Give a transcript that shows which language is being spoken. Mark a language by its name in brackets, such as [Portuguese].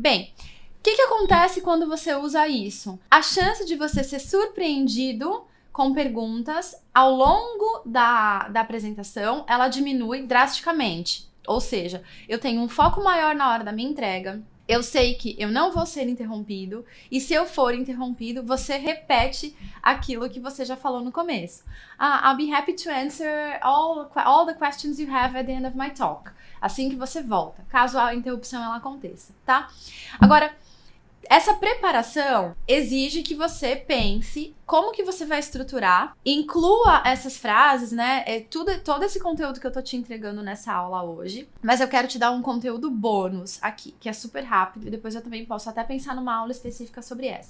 [Portuguese] Bem, o que acontece quando você usa isso? A chance de você ser surpreendido com perguntas ao longo da apresentação, ela diminui drasticamente. Ou seja, eu tenho um foco maior na hora da minha entrega, eu sei que eu não vou ser interrompido, e se eu for interrompido, você repete aquilo que você já falou no começo. [English] I'll be happy to answer all the questions you have at the end of my talk. [Portuguese] Assim que você volta, caso a interrupção ela aconteça, tá? Agora, essa preparação exige que você pense como que você vai estruturar, inclua essas frases, né? Todo esse conteúdo que eu tô te entregando nessa aula hoje, mas eu quero te dar um conteúdo bônus aqui, que é super rápido, e depois eu também posso até pensar numa aula específica sobre essa.